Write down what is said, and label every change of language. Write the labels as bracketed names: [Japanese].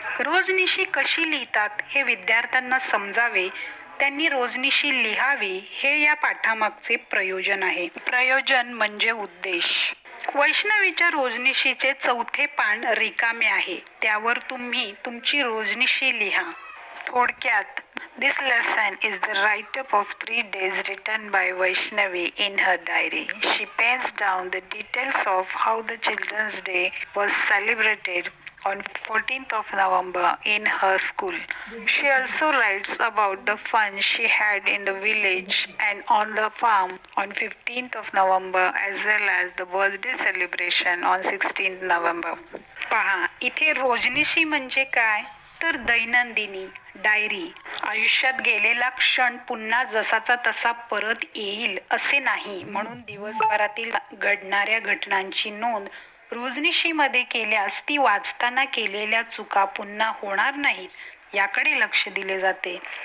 [Marathi] रोजनिशी कशी लिहितात हे विद्यार्थ्यांना समजावे, त्यांनी रोजनिशी लिहावी, हे या पाठामागचे प्रयोजन आहे. प्रयोजन म्हणजे उद्देश. वैष्णवीच्या रोजनिशीचे 4थे पान रिकामे आहे. त्यावर तुम्ही तुमची रोजनिशी लिहा. थोडक्यात, [English] this lesson is the write-up of 3 days written by Vaishnavi in her diary. She pens down the details of how the Children's Day was celebrated on 14th of November in her school. She also writes about the fun she had in the village and on the farm on 15th of November as well as the birthday celebration on 16th November. [Marathi] पहा, इथे रोजनिशी म्हणजे काय तर दैनंदिनी diary. आयुष्यात गेलेला क्षण पुन्हा जसाचा तसा परत येईल असे नाही, म्हणून दिवसभरातील घडणाऱ्या घटनांची नोंद रोजनिशीमध्ये केल्यास ती वाचताना केलेल्या चुका पुन्हा होणार नाहीत याकडे लक्ष दिले जाते.